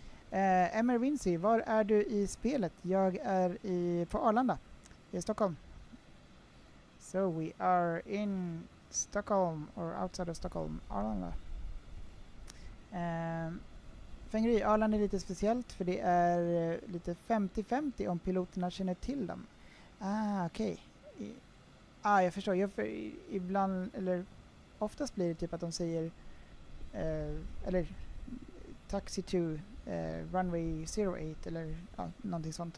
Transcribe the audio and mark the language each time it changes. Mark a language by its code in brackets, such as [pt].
[sv] Emmer Vinci, var är du i spelet? Jag är på Arlanda i Stockholm. [en] So we are in Stockholm or outside of Stockholm, Arlanda. [sv] Fängeri, Arlanda är lite speciellt för det är lite 50-50 om piloterna känner till dem. Okej. Jag förstår. Ibland, eller oftast blir det typ att de säger eller [en] taxi to runway 08 [sv] eller någonting sånt.